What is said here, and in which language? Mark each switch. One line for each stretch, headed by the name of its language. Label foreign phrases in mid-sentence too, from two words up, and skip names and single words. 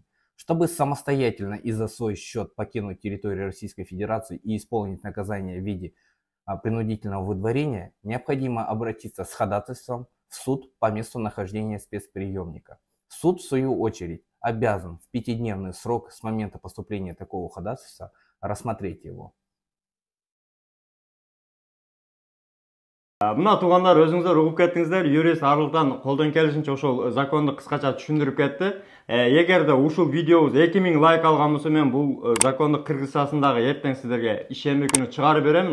Russian: Чтобы самостоятельно и за свой счет покинуть территорию Российской Федерации и исполнить наказание в виде принудительного выдворения, необходимо обратиться с ходатайством в суд по месту нахождения спецприемника. Суд, в свою очередь, обязан в 5-дневный срок с момента поступления такого ходатайства рассмотреть его.
Kyrgyz: Мына туугандар, өзүңүздөр угуп кеттиңиздер, юрист Арылтан колдон келишинче ошол законду кыскача түшүндүрүп кетти. Эгерде ушул видеобуз 2000 лайк алган болсо, мен бул законду кыргызчасындагы эртең сиздерге ишемби күнү чыгарып берем.